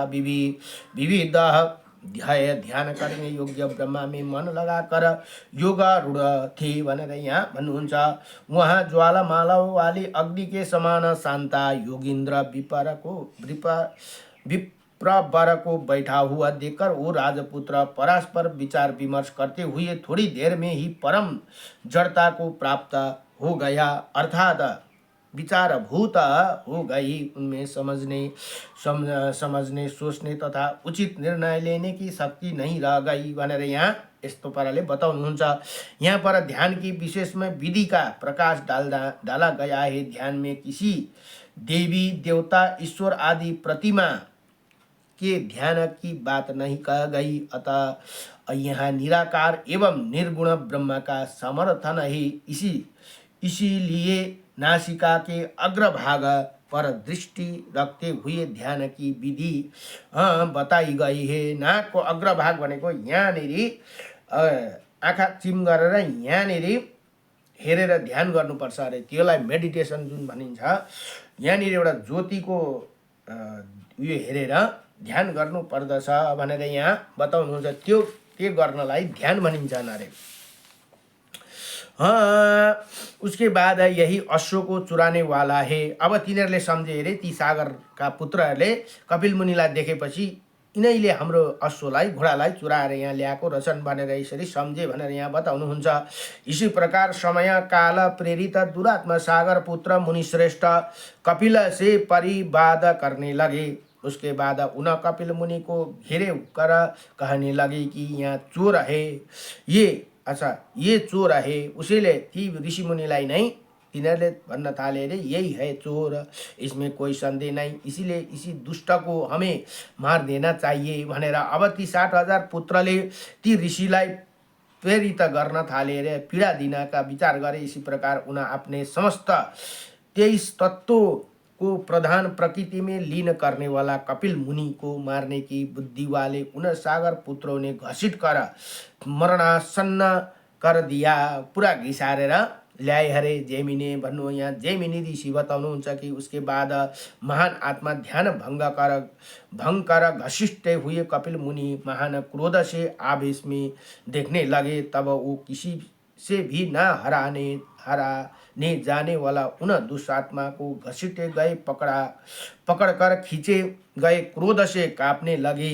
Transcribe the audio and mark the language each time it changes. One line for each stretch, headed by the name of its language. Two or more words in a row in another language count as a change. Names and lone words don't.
Hindi: विविध ध्यान करने योग्य ब्रह्मा में मन लगाकर योगारूढ़ थे
Nepali: भनेर यहाँ भन्नुहुन्छ।
Hindi: वहाँ ज्वालामाला वाली अग्नि के समान शांता योगिंद्र विप्रवर को बैठा हुआ देखकर वो राजपुत्र परस्पर विचार विमर्श करते हुए थोड़ी देर में ही परम जड़ता को प्राप्त हो गया, अर्थात विचारभूत हो गई। उनमें समझने सोचने तथा उचित निर्णय लेने की शक्ति नहीं रह गई
Nepali: भनेर यहाँ यस्तो पाराले बताउनुहुन्छ।
Hindi: यहाँ पर ध्यान की विशेष में विधि का प्रकाश डाला गया है। ध्यान में किसी देवी देवता ईश्वर आदि प्रतिमा के ध्यान की बात नहीं कह गई, अतः यहाँ निराकार एवं निर्गुण ब्रह्म का समर्थन है। इसीलिए नासिका के अग्रभाग पर दृष्टि रखते हुए ध्यान की विधि बताई गई है।
Nepali: नाक को अग्रभाग भनेको यहाँनिर आँखा चिम गरेर यहाँनिर हेरेर ध्यान गर्नुपर्छ अरे, त्यसलाई मेडिटेसन जुन भनिन्छ। यहाँनिर एउटा ज्योतिको उयो हेरेर ध्यान गर्नु पर्दछ भनेर यहाँ बताउनुहुन्छ। त्यो गर्नलाई ध्यान भनिन्छ अरे।
Hindi: उसके बाद यही अश्व को चुराने वाला है।
Nepali: अब तिनीहरूले सम्झे अरे, ती सागरका पुत्रहरूले कपिल मुनिलाई देखेपछि यिनैले हाम्रो अश्वलाई घोडालाई चुराएर यहाँ ल्याएको रहेछन् भनेर यसरी सम्झे भनेर यहाँ बताउनुहुन्छ।
Hindi: इसी प्रकार समय काल प्रेरित दुरात्मा सागर पुत्र मुनिश्रेष्ठ कपिल से परिवाद करने लगे। उसके बाद उन कपिल मुनि को घेरे कर कहने लगे कि यहाँ चोर है, ये अच्छा ये चोर है,
Nepali: उसैले ती ऋषिमुनिलाई नै तिनीहरूले भन्न थाले अरे
Hindi: यही है चोर, इसमें कोई संदेह नहीं, इसीलिए इसी दुष्ट को हमें मार देना चाहिए
Nepali: भनेर अब ती 60,000 पुत्रले ती ऋषिलाई प्रेरित गर्न थाले अरे, पीडा दिनका विचार गरे।
Hindi: इसी प्रकार उन अपने समस्त 23 तत्वों को प्रधान प्रकृति में लीन करने वाला कपिल मुनि को मारने की बुद्धि वाले उन सागर पुत्रों ने घसीट कर मरणासन्न कर दिया।
Nepali: पुरा घिसारेर ल्याए हरे जेमिनी भन्नु। यहाँ जेमिनी ऋषि बताउनुहुन्छ
Hindi: कि उसके बाद महान आत्मा ध्यान भंग कर घसीटते हुए कपिल मुनि महान क्रोध से आवेश में देखने लगे। तब वो किसी से भी न हराने जाने वाला उन दुष्टात्मा को घसीटे गए, पकड़कर खींचे गए, क्रोध से कांपने लगी।